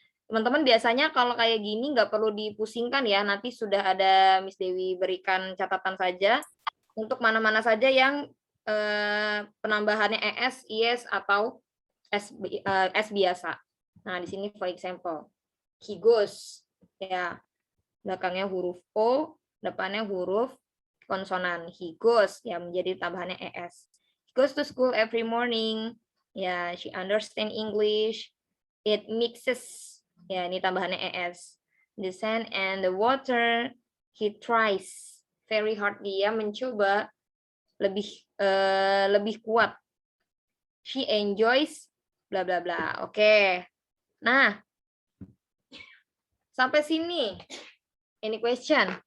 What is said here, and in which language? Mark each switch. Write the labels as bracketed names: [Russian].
[Indonesian] Teman-teman biasanya kalau kayak gini nggak perlu dipusingkan ya. Nanti sudah ada Miss Dewi berikan catatan saja untuk mana-mana saja yang penambahannya ES, IS atau S biasa. Nah, di sini for example, he goes, ya, belakangnya huruf O, depannya huruf konsonan. He goes, ya, menjadi tambahannya ES. [English] He goes to school every morning, ya, she understand English. [Indonesian] It mixes, ya, ini tambahannya ES. [English] The sand and the water, he tries very hard, [Indonesian] dia mencoba lebih kuat. She enjoys, bla bla bla. Oke. Nah, sampai sini. [English] Any question?